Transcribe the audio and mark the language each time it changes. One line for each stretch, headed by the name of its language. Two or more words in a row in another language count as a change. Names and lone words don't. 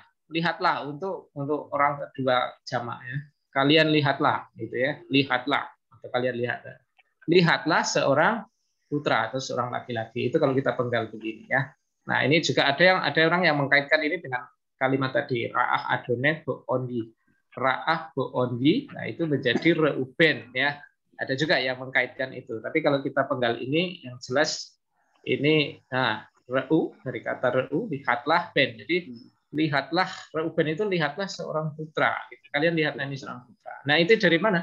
Indonesian: Lihatlah untuk orang kedua jamak ya. Kalian lihatlah gitu ya. Lihatlah atau kalian lihatlah. Lihatlah seorang putra atau seorang laki-laki. Itu kalau kita penggal begini ya. Nah, ini juga ada orang yang mengkaitkan ini dengan kalimat tadi
Hebrew: ראה אדני בעניי. ראה בעניי,
Indonesian: nah itu menjadi Reuben ya. Ada juga yang mengkaitkan itu. Tapi kalau kita penggal ini yang jelas ini reu dari kata reu, lihatlah ben. Jadi lihatlah Reuben itu lihatlah seorang putra. Kalian lihatlah ini seorang putra. Nah, itu dari mana?